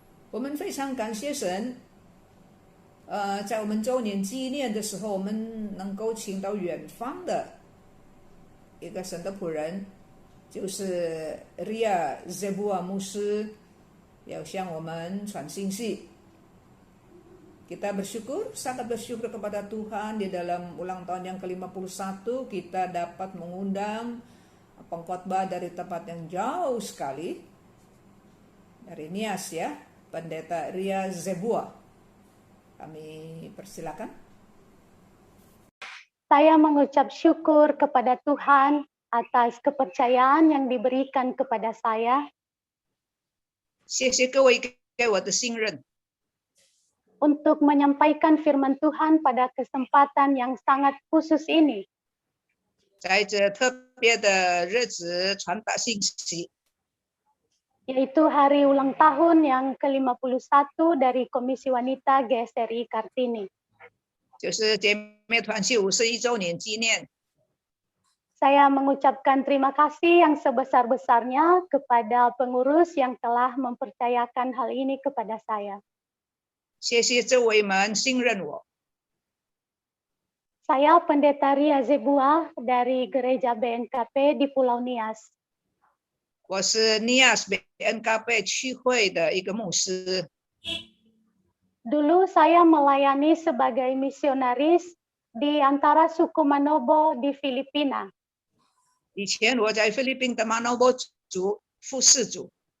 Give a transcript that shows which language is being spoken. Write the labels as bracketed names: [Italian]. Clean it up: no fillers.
[Chinese] 我们非常感谢神，在我们周年纪念的时候，我们能够请到远方的一个神的仆人，就是 Ria Zebua 牧师，要向我们传信息。 [Indonesian] Kita bersyukur, sangat bersyukur kepada Tuhan di dalam ulang tahun yang ke-51 kita dapat mengundang pengkhotbah dari tempat yang jauh sekali, dari Nias ya, Pendeta Ria Zebua. Kami persilakan. Saya mengucap syukur kepada Tuhan atas kepercayaan yang diberikan kepada saya. [Chinese] 谢谢各位给我的信任。 [Indonesian] Untuk menyampaikan firman Tuhan pada kesempatan yang sangat khusus ini. [Chinese] 在这特别的日子传达信息， [Indonesian] Yaitu hari ulang tahun yang ke-51 dari Komisi Wanita GSRI Kartini. [Chinese] 就是姐妹团契51周年纪念。 [Indonesian] Saya mengucapkan terima kasih yang sebesar-besarnya kepada pengurus yang telah mempercayakan hal ini kepada saya. [Chinese] 谢谢周围们信任我。 [Indonesian] Saya Pendeta Ria Zebua dari Gereja BNKP di Pulau Nias. [Chinese] 我是 Nias BNKP 区会的一个牧师。 [Indonesian] Dulu saya melayani sebagai misionaris di antara suku Manobo di Filipina. [Chinese] 以前我在菲律宾的马诺波族副事主，